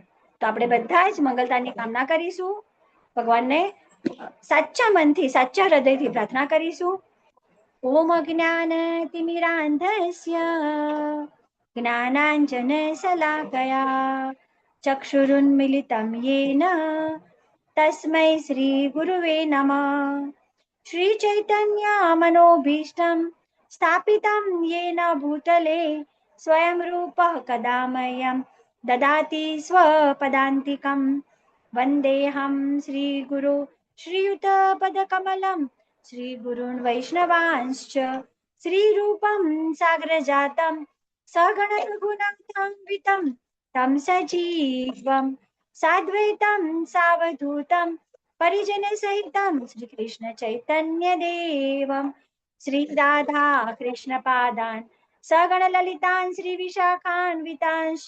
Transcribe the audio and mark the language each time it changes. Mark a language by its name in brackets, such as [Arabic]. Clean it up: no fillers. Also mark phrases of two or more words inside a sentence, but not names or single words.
[Gujarati] તો આપણે બધા જ મંગલતાની કામના કરીશું. ભગવાનને સાચા મનથી, સાચા હૃદયથી પ્રાર્થના કરીશું. [Sanskrit] ઓમ જ્ઞાન તિમિરાંધસ્ય જ્ઞાનાંજન શલાકયા ચક્ષુરુન્મિલિतं येन तस्मै श्री गुरुवे नमः. श्री चैतन्य मनोभीष्टं स्थापितं येन भूतले स्वयं रूपः कदा मह्यं ददाति स्वपदान्तिकं. वन्देऽहं श्रीगुरो श्रीयुतपदकमलं श्रीगुरून् वैष्णवांश्च श्रीरूपं साग्रजातं सगण रघुनाथान्वितं तं सजीवं साद्वैतं सावधूतं परिजनसहितं श्रीकृष्ण चैतन्य देवं श्रीराधा कृष्णपादान् सगण ललितान् श्रीविशाखान्वितांश्च.